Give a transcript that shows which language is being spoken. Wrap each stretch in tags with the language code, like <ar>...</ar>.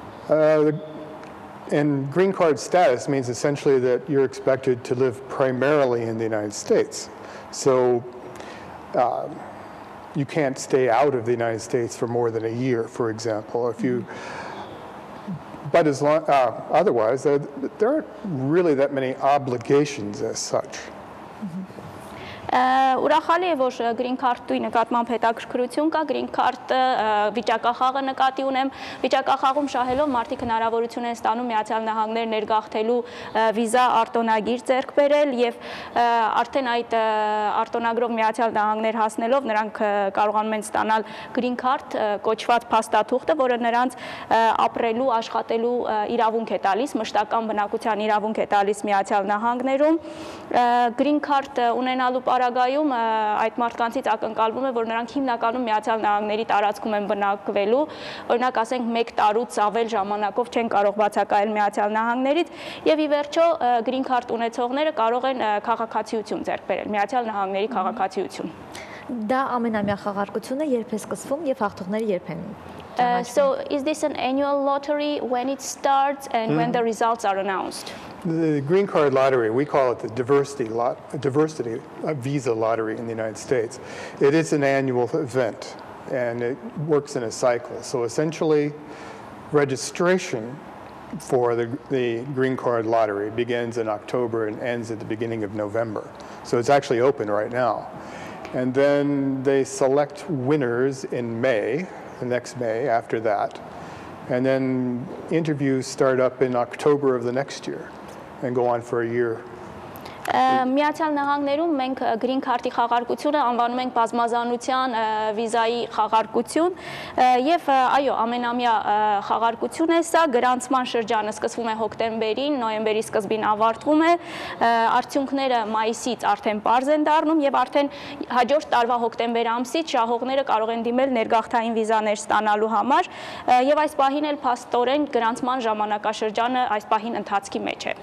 <en>And green card status means essentially that you're expected to live primarily in the United States. So you can't stay out of the United States for more than a year, for example. If you, but as long, otherwise, there aren't really that many obligations as such.</en> <hy>Ուրախալի է, որ green card-ի նկատմամբ հետաքրքրություն կա, green card-ը վիճակախաղը նկատի ունեմ, վիճակախաղում շահելով մարդիկ հնարավորություն են ստանում Միացյալ Նահանգներ ներգաղթելու վիզա արտոնագիր ձեռք բերել եւ արդեն այդ արտոնագրով Միացյալ Նահանգներ հասնելով նրանք կարողանում են ստանալ green card կոչված փաստաթուղթը, որը նրանց ապրելու, աշխատելու իրավունք է տալիս, մշտական բնակության իրավունք է տալիս Միացյալ Նահանգներում, green card ունենալու Արագայում այդ մարդկանցից ակնկալվում է, որ նրանք հիմնականում Միացյալ Նահանգների տարածքում են բնակվելու, օրինակ ասենք 1 տարուց ավել ժամանակով չեն կարող բացակայել Միացյալ Նահանգներից եւ ի վերջո green card ունեցողները կարող են քաղաքացիություն ձեռք բերել, Միացյալ Նահանգների քաղաքացիություն։ Դա ամենամյա խաղարկությունը երբ է սկսվում եւ հաղթողները երբ են։</hy> <en>So is this an annual lottery, when it starts and when the results are announced? The green card lottery, we call it the diversity visa lottery in the United States. It is an annual event and it works in a cycle. So essentially, registration for the green card lottery begins in October and ends at the beginning of November. So it's actually open right now. And then they select winners in May, the next May after that. And then interviews start up in October of the next year and go on for a year.</en> <hy>Միացյալ Նահանգներում մենք green card-ի խաղարկությունը անվանում ենք բազմազանության վիզայի խաղարկություն եւ այո ամենամյա խաղարկություն է սա գրանցման շրջանը սկսվում է հոկտեմբերին նոյեմբերի սկզբին ավարտվում է արդյունքները մայիսից արդեն պարզ են դառնում եւ արդեն հաջորդ տարվա հոկտեմբեր ամսից շահողները կարող են դիմել ներգաղթային վիզաներ ստանալու համար եւ այս պահին էլ փաստորեն գրանցման ժամանակաշրջանը այս պահին ընթացքի մեջ է։</hy>